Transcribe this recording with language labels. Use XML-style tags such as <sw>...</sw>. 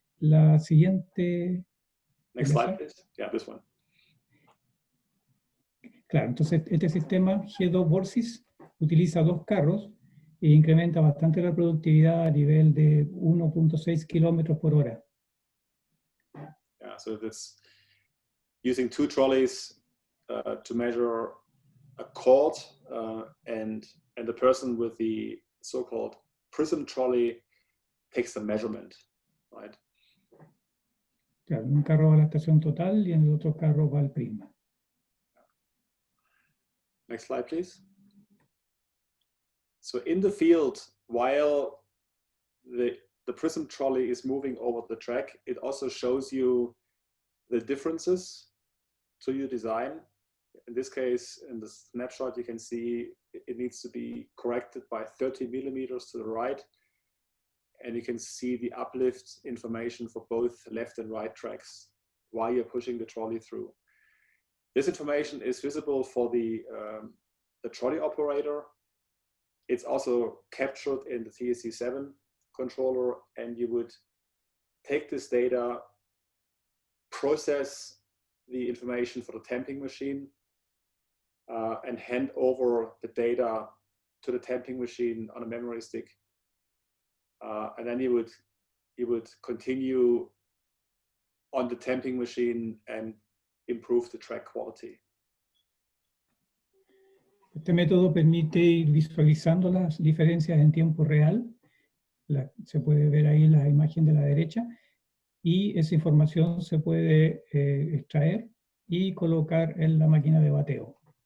<es>La siguiente.</es> <en>Next slide, please. Yeah, this one.</en> <es>Claro, entonces este sistema G2 Borsis utiliza 2 carros e incrementa bastante la productividad a nivel de 1.6 kilómetros por hora.</es> <en>Yeah, so that's using 2 trolleys to measure a chord, and the person with the so-called prism trolley takes the measurement, right?</en> <es>Claro, un carro va a la estación total y en el otro carro va al prisma.</es> <en>Next slide, please. So in the field, while the prism trolley is moving over the track, it also shows you the differences to your design. In this case, in the snapshot, you can see it needs to be corrected by 30 millimeters to the right. And you can see the uplift information for both left and right tracks while you're pushing the trolley through. This information is visible for the trolley operator. It's also captured in the TSC7 controller, and you would take this data, process the information for the tamping machine, and hand over the data to the tamping machine on a memory stick. And then you would continue on the tamping machine and improve the track quality.</en> <es>Este método permite ir visualizando las diferencias en tiempo real. Se puede ver ahí la imagen de la derecha. Y esa información se puede extraer y colocar en la máquina de bateo.</es>